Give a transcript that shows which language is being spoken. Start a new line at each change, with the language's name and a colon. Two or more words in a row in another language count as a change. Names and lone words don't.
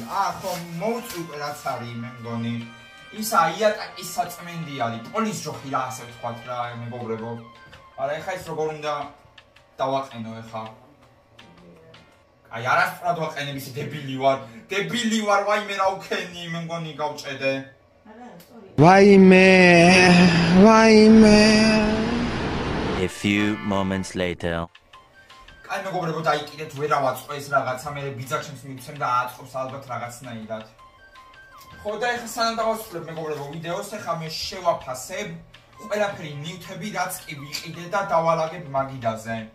Georgian: ხო მოუწვი რაც არის მე მგონი. ისა იატაკის საწმენდი არის, პოლის ჯოხი რა ასე ვთქვათ რა მეგობრებო. არა ეხა ის როგორ უნდა დავაყენო ეხა? აი არასწორად ვაყენებ ისე დებილი ვარ, ვაიმე რა უქენი მე მგონი გავჭედე. ვაიმე.
English: A few moments later.
Georgian: აი მეგობრებო დაიკიდეთ ვერა ვაწყო ეს რაღაცა, მე ბიძაჩემს მივცემ და აწყობს ალბათ რაღაცნაირად. ხო და ეხლა სანამ დავასრულებ მეგობრებო ვიდეოს, ეხლა მე შევაფასებ ყველაფერი ნივთები, რაც კი ვიყიდე და დავალაგებ მაგიდაზე.